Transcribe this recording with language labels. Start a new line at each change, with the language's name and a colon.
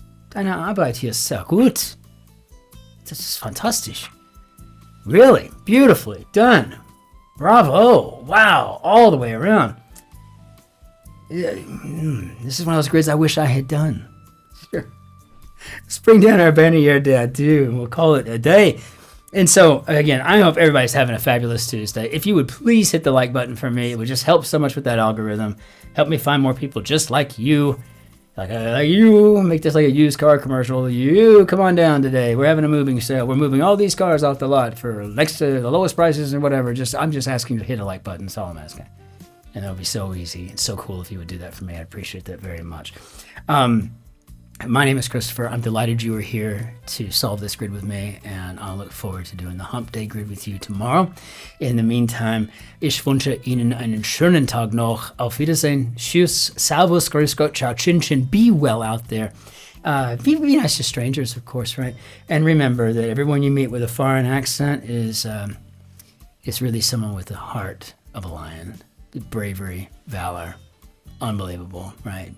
German: Deine Arbeit hier ist sehr gut. Das ist fantastisch.
English: Really, beautifully done. Bravo. Wow, all the way around. This is one of those grids I wish I had done. Sure. Let's bring down our banner year dad too, and we'll call it a day. And so, again, I hope everybody's having a fabulous Tuesday. If you would please hit the like button for me, it would just help so much with that algorithm. Help me find more people just like you. Like you make this like a used car commercial. You come on down today. We're having a moving sale. We're moving all these cars off the lot for next to the lowest prices and whatever. I'm just asking you to hit a like button. That's all I'm asking. And that would be so easy. It's so cool if you would do that for me. I'd appreciate that very much. My name is Christopher. I'm delighted you were here to solve this grid with me, and I'll look forward to doing the Hump Day grid with you tomorrow. In the meantime,
German: ich wünsche Ihnen einen schönen Tag noch. Auf Wiedersehen. Tschüss. Servus. Grüß Gott. Ciao. Cin-Cin.
English: Be well out there. Be nice to strangers, of course, right? And remember that everyone you meet with a foreign accent is really someone with the heart of a lion. Bravery, valor, unbelievable, right?